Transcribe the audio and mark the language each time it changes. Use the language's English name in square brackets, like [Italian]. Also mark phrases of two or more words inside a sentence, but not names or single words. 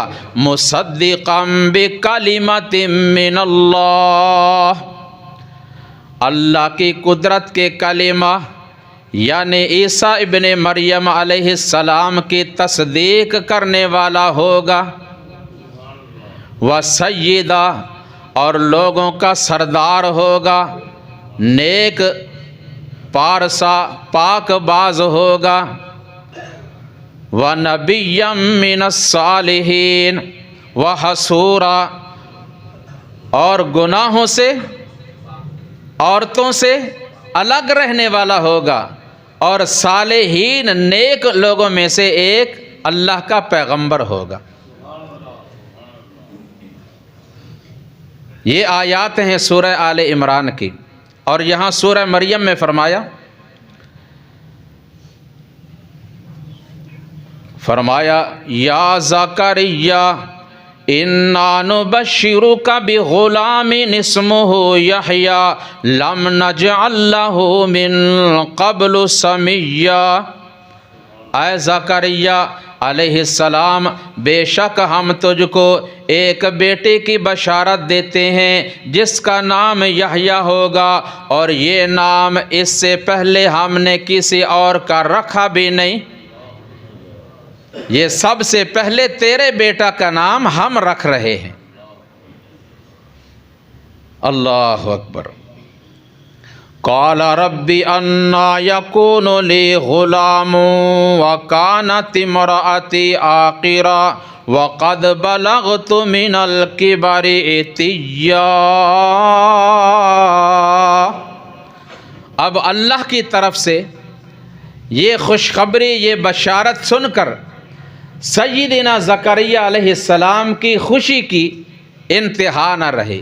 [Arabic] مصدقا بكلمة من الله, [Hindi] अल्लाह की कुदरत के कलिमा यानी ईसा इब्ने मरियम अलैहिस्सलाम की तस्दीक करने वाला होगा। [Arabic] وسيدا, [Hindi] और लोगों का सरदार होगा, नेक पारसा पाकबाज होगा। [Arabic] ونبيا من الصالحين وحصورا, [Hindi] और गुनाहों से, औरतों से अलग रहने वाला होगा, और सालेहीन नेक लोगों में से एक अल्लाह का पैगंबर होगा। ये आयात हैं सूरह आले इमरान की। और यहाँ सूरह मरियम में फरमाया [Arabic] يا زكريا إنا نبشرك بغلام اسمه يحيى لم نجعل له من قبل سميا. [Hindi] ऐ ज़करिया अलैहिस्सलाम, बेशक हम तुझको एक बेटे की बशारत देते हैं जिसका नाम यहया होगा, और ये नाम इससे पहले हमने किसी और का रखा भी नहीं। ये सबसे पहले तेरे बेटा का नाम हम रख रहे हैं। [Arabic] الله أكبر. قال رب أنى يكون لي غلام وكانت امرأتي عاقرا وقد بلغت من الكبر عتيا. [Hindi] अब अल्लाह की तरफ से ये खुशखबरी, ये बशारत सुनकर सय्यिदना ज़करिया अलैहिस्सलाम की खुशी की इंतहा न रही।